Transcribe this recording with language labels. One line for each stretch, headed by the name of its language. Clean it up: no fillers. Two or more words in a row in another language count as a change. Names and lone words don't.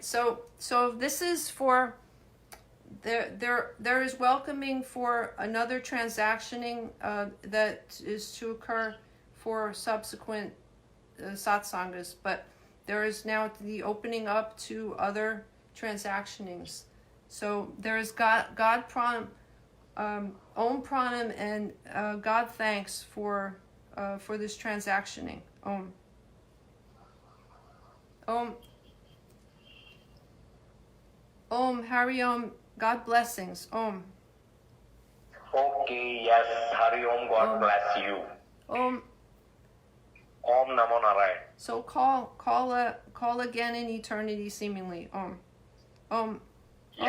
English: So this is for there is welcoming for another transactioning that is to occur for subsequent Satsanghas, but there is now the opening up to other transactionings. So there is God pranam,
Sanskrit: Om pranam,
English: and God thanks for this transactioning. Om.
Sanskrit: Om. Om Hari Om.
English: God blessings. Om. Okay, yes,
Sanskrit: Hari Om,
English: God
Sanskrit: Om.
English: bless you.
Sanskrit: Om. Om Namo Narayan.
English: So call again in eternity, seemingly.
Sanskrit: Om. Om.
English: Yes.